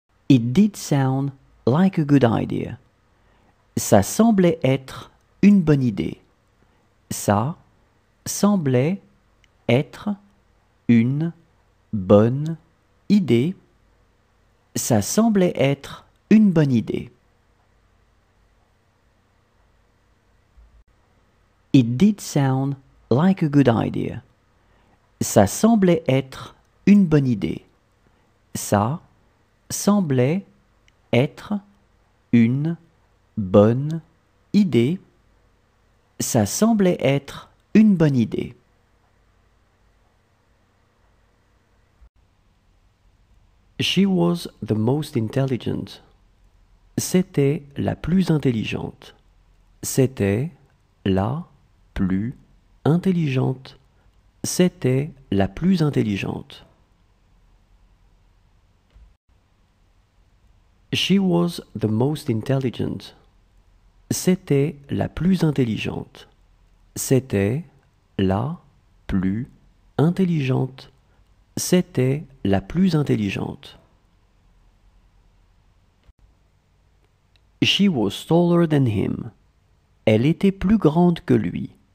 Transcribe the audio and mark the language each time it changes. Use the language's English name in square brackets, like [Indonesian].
[English] It did sound like a good idea. [French] Ça semblait être une bonne idée. Ça semblait être une bonne idée. Ça semblait être une bonne idée. [English] It did sound like a good idea. [French] Ça semblait être une bonne idée. Ça semblait être une bonne idée. Ça semblait être une bonne idée. [English] She was the most intelligent. [French] C'était la plus intelligente. C'était la plus intelligente. C'était la plus intelligente. [English] She was the most intelligent. [French] C'était la plus intelligente. C'était la plus intelligente. C'était la plus intelligente. [English] She was taller than him. [French] Elle était plus grande que lui.